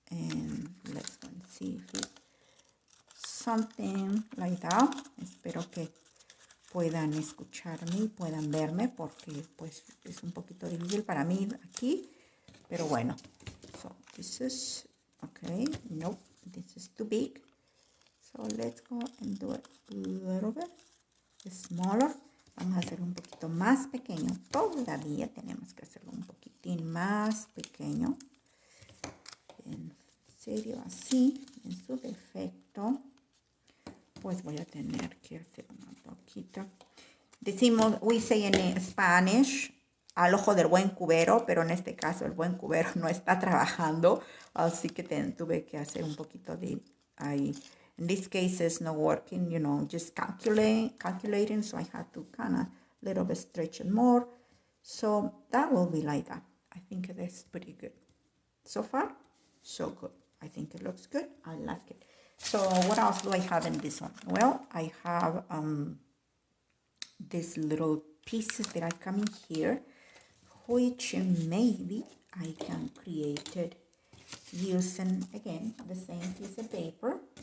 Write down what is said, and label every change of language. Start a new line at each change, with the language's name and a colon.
English: And let's go and see if it's something like that.
Spanish: Espero que puedan escucharme y puedan verme porque pues es un poquito difícil para mí aquí, pero bueno.
English: So this is okay. Nope, this is too big. So let's go and do it a little bit smaller.
Spanish: Vamos a hacer un poquito más pequeño. Todavía tenemos que hacerlo un poquitín más pequeño. En serio, así, en su defecto. Pues voy a tener que hacer una poquita. Decimos,
English: we say in Spanish,
Spanish: al ojo del buen cubero, pero en este caso el buen cubero no está trabajando, así que tuve que hacer un poquito de ahí.
English: In this case, it's not working, you know, just calculating, so I had to kind of little bit stretch it more. So that will be like that. I think that's pretty good. So far, so good. I think it looks good. I like it. So what else do I have in this one? Well, I have these little pieces that are coming here, which maybe I can create it using, again, the same piece of paper.